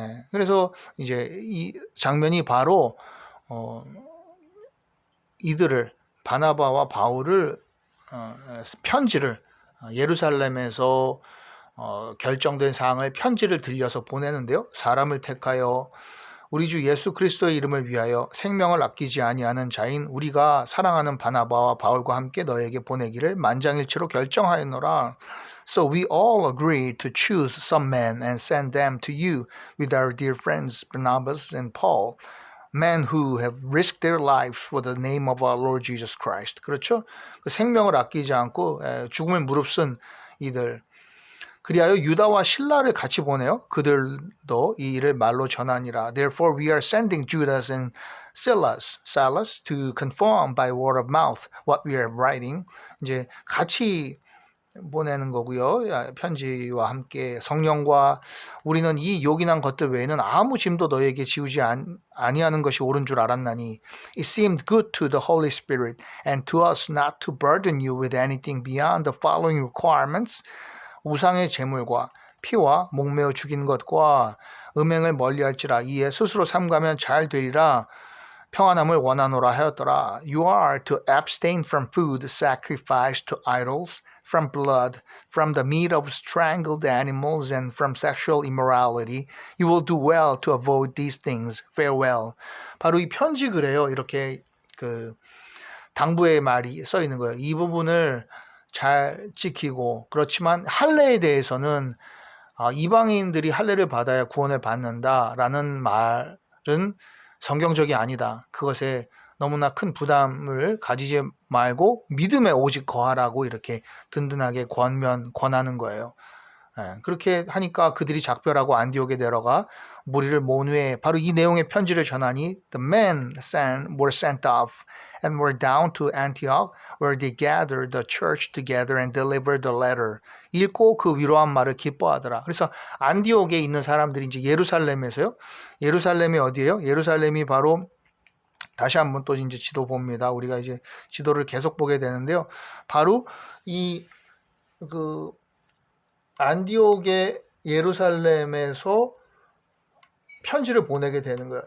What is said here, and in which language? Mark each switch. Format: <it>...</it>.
<ko>그래서 이제 이 장면이 바로 이들을 바나바와 바울을 편지를 예루살렘에서 결정된 사항을 편지를 들려서 보내는데요. 사람을 택하여 우리 주 예수 그리스도의 이름을 위하여 생명을 아끼지 아니하는 자인 우리가 사랑하는 바나바와 바울과 함께 너에게 보내기를 만장일치로 결정하였노라.</ko> <en>So we all agreed to choose some men and send them to you with our dear friends Barnabas and Paul. men who have risked their lives for the name of our Lord Jesus Christ.</en> <ko>그렇죠? 그 생명을 아끼지 않고 죽음을 무릅쓴 이들. 그리하여 유다와 실라를 같이 보내요. 그들도 이 일을 말로 전하니라.</ko> <en>Therefore we are sending Judas and Silas to confirm by word of mouth what we are writing.</en> <ko>이제 같이 보내는 거고요. 편지와 함께 성령과 우리는 이 요긴한 것들 외에는 아무 짐도 너에게 지우지 아니하는 것이 옳은 줄 알았나니</ko> <en>It seemed good to the Holy Spirit and to us not to burden you with anything beyond the following requirements.</en> <ko>우상의 제물과 피와 목매어 죽인 것과 음행을 멀리할지라 이에 스스로 삼가면 잘 되리라. 평안함을 원하노라 하였더라.</ko> <en>You are to abstain from food sacrificed to idols, from blood, from the meat of strangled animals, and from sexual immorality. You will do well to avoid these things. Farewell.</en> <ko>바로 이 편지 글에요. 이렇게 그 당부의 말이 써 있는 거예요. 이 부분을 잘 지키고 그렇지만 할례에 대해서는 이방인들이 할례를 받아야 구원을 받는다라는 말은 성경적이 아니다. 그것에 너무나 큰 부담을 가지지 말고 믿음에 오직 거하라고 이렇게 든든하게 권하는 거예요. 그렇게 하니까 그들이 작별하고 안디옥에 내려가 무리를 모은 후에 바로 이 내용의 편지를 전하니</ko> <en>The men were sent off and were down to Antioch where they gathered the church together and delivered the letter.</en> <ko>읽고 그 위로한 말을 기뻐하더라. 그래서 안디옥에 있는 사람들이 이제 예루살렘에서요. 예루살렘이 어디예요? 예루살렘이 바로 다시 한번 또 이제 지도 봅니다. 우리가 이제 지도를 계속 보게 되는데요. 바로 이 그 안디옥의 예루살렘에서 편지를 보내게 되는 거예요.</ko>